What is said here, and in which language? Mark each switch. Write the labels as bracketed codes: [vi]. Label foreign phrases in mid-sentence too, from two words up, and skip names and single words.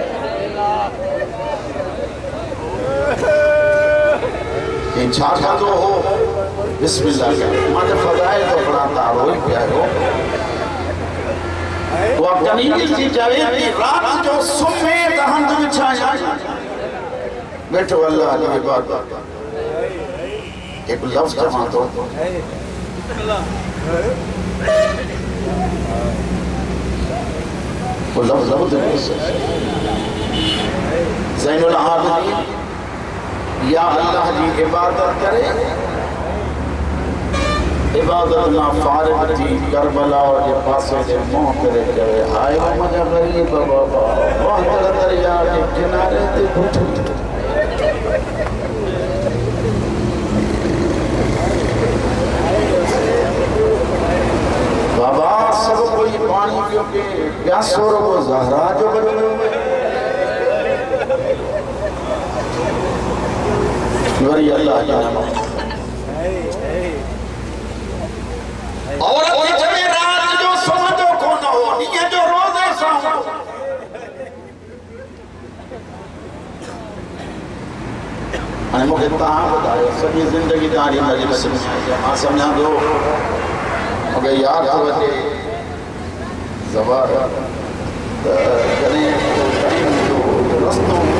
[sd] छा कंदो हो बिस्मिल्लाह मां त फ़ज़ाइल तो पढ़ा तारो ई पियो। उहा कनीज़ थी चवे थी रात जो सुम्हे त हंध विछायां वेठो अल्लाह जी इबादत। एक लफ्ज़ चवां थो वो लफ्ज़ ज़ैनुल आबिदीन या अल्लाह की इबादत करे। इबादत ना फारिग थी करबला जे पासे ते मुंह करे चवे हाय मुंहिंजा ग़रीब बाबा वाहदर दरिया जे किनारे ते पुछो बाबा सब कोई पानी पियो के प्यासो रहो ज़हरा जो बदलो वरी अल्लाह जी नाम औरत चवे रात जो सुम्हंदो कोन हो ॾींहं जो रोज़े सां हाणे मूंखे तव्हां ॿुधायो सॼी ज़िंदगी तव्हांजी मजलिस में मां सम्झां थो मूंखे यादि थो अचे ज़बार त कॾहिं रस्तो